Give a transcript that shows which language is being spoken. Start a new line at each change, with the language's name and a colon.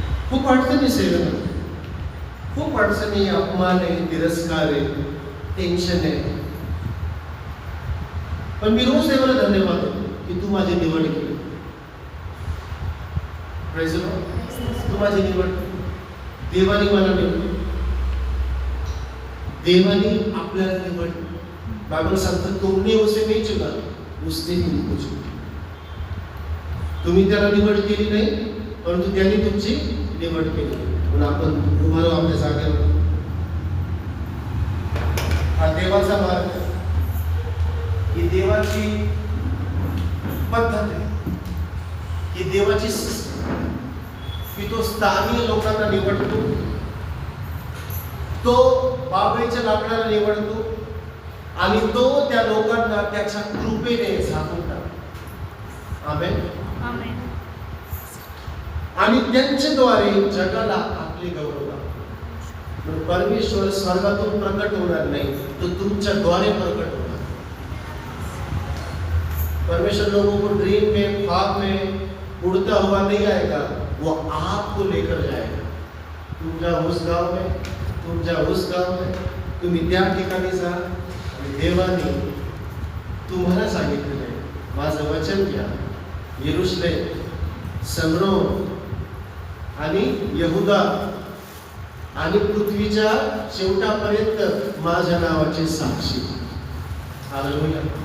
Marathi: खूप अडचणी सेवेमध्ये, खूप अडचणी, अपमान आहे, तिरस्कार आहे, टेन्शन आहे. पण मी रोज देवाला धन्यवाद देतो की तू माझी निवड केली.
English: Praise the Lord.
Marathi: तू माझी निवड, देवाने मला निवड, देवाने आपल्याला निवड. बायबल सांगतं
Hindi: तुमने उसे नहीं चुना, उसने ही तुमको चुना.
Marathi: तुम्ही त्याला निवड केली नाही, परंतु त्याने तुमची निवड केली. म्हणून आपण उभा राहू आपल्या जागेवर. हा देवाचा मार्ग आहे, ही देवाची पद्धत आहे, ही देवाची सिस्टम की तो स्थानीय लोकांना निवडतो, तो बाबळीच्या लाकडाला निवडतो आणि तो त्या लोकांना त्याच्या कृपेने झाकून टाकतो. आमेन. आमेन. आणि त्यांच्याद्वारे जगाला आपले गौरव दाखवतो. परमेश्वर स्वर्गातून प्रकट होणार नाही, तो तुमच्याद्वारे प्रकट होणार.
Hindi: परमेश्वर लोगों को ड्रीम में, ख्वाब में उड़ता हुआ नहीं आएगा, वो आपको लेकर जाएगा.
Marathi: तुमच्या
Hindi: उस गाव में,
Marathi: तुमच्या उस गाव में तुम्ही त्या ठिकाणी जा आणि देवाने तुम्हाला सांगितलेलं आहे, माझं वचन घ्या, यरूशलेम, समरोन आणि यहुदा आणि पृथ्वीच्या शेवटापर्यंत माझ्या नावाचे साक्षी. हालेलुया.